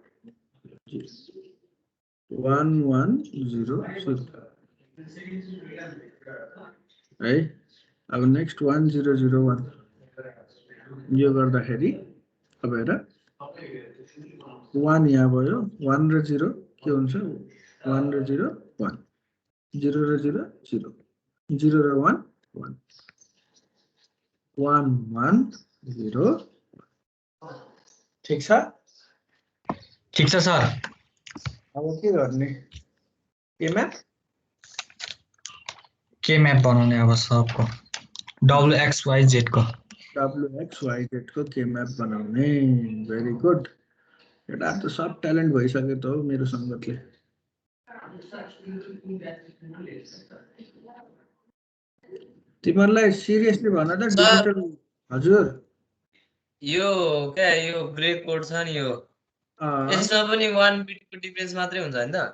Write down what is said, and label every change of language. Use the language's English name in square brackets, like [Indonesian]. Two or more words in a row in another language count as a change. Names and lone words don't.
[Nepali] 1 1 0 0 है अब नेक्स्ट 1 0 0 1 यो गर्दाखेरि अब हेर 1 यहाँ भयो 1 र 0 के हुन्छ 1 र 0 1 0 र 0 0 0 र 1 1 1 1 0 ठीक छ सर अब के गर्ने के म्याप बनाउने अब सबको WXYZ को WXYZ को के म्याप बनाउने [English] very good [Nepali] एउटा त सब ट्यालेन्ट भइसक्यो त हो मेरो संगतले तिमीहरुलाई सिरियसली भन त डिजिटल हजुर यो के यो [English] gray code [Nepali] छ नि यो यसमा पनि 1 बिटको डिफरेन्स मात्रै हुन्छ हैन त